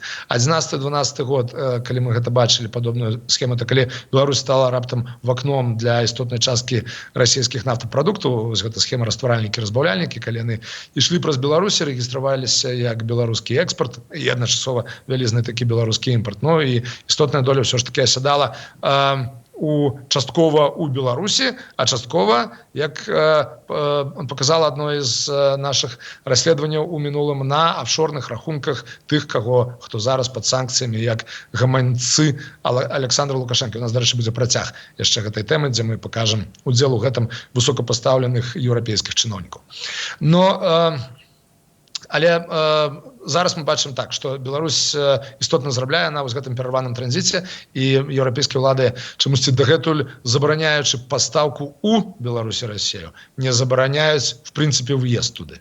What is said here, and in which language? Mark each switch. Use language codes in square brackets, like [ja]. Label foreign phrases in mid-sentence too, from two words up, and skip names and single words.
[be] 11-12 год, калі мы гэта бачылі падобную схему, то калі Беларусь стала раптам вакном для істотнай часткі расійскіх нафтапрадуктаў, вось гэта схема растваральнікі-разбаўляльнікі, калі яны ішлі праз Беларусь, рэгістраваліся як беларускі экспорт і адначасова вялізны такі беларускі імпорт. Ну і істотная доля ўсё ж таки асядала часткова у Беларусі, а часткова, як [ru] показала одно из наших [be] расследаванняў у мінулым, на офшорных рахунках тых, хто зараз пад санкцыямі, як гаманцы Александра Лукашенко. У нас, дарэчы, будзе працяг яшчэ гэтай тэмы, дзе мы пакажам удзел у гэтым высокапастаўленых еўрапейскіх чыноўнікаў. Але зараз мы бачым так, што Беларусь істотна зарабляе на вось гэтым перарваным транзіце, і еўрапейскія ўлады чамусьці дагэтуль, забараняючы пастаўку ў Беларусі Расію, не забараняюць, в прынцыпе, ўезд туды.